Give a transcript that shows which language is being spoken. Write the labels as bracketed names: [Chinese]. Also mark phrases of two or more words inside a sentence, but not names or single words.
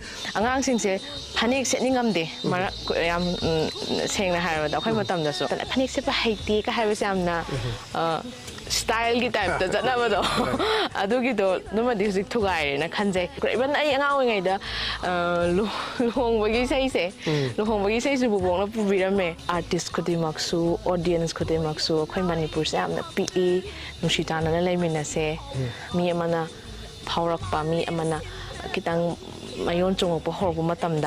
[Manipuri] Angang singse panik setting amde mara yam saying na harba da khoi matam da so panik se pa haiti ka harba sam na style gi type da jana ba do adu gi do numa di sik thugai na khanjai even ai angang ngai da luhong bagi sai se luhong bagi sai su bu bong na pu birame artist khodi maksu audience khodi maksu khoi Manipur se am na pe nushita na leimina se mi amana Power Pami Amana Kitang Mayon Chung Pohor Matamda.